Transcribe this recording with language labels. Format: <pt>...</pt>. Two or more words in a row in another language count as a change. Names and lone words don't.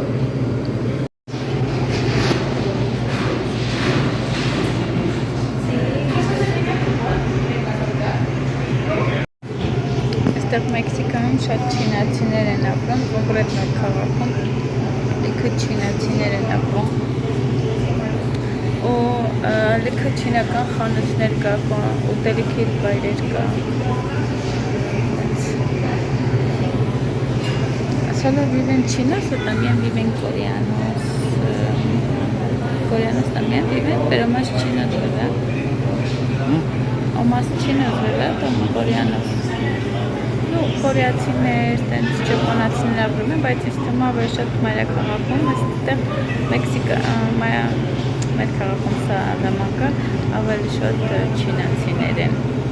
<hy>Այստեղ Մեքսիկայում շատ չինացիներ են ապրում, կոնկրետ մեր քաղաքում լիքը չինացիներ են ապրում ու լիքը չինական խանութներ կա, ուտելիքի վայրեր կա</hy> <es>Solo viven chinos o también viven coreanos? Coreanos también viven, pero más chinos, ¿verdad? O más chinos, ¿verdad? O coreanos. No,</es> <hy>կորեացիներ, տենց ճապոնացիներ ապրում են, բայց ես թվում է ավելի շատ մայրաքաղաքում, այստեղ Մեքսիկա, մեր քաղաքում Սալամանկա ավելի շատ չինացիներ են։</hy>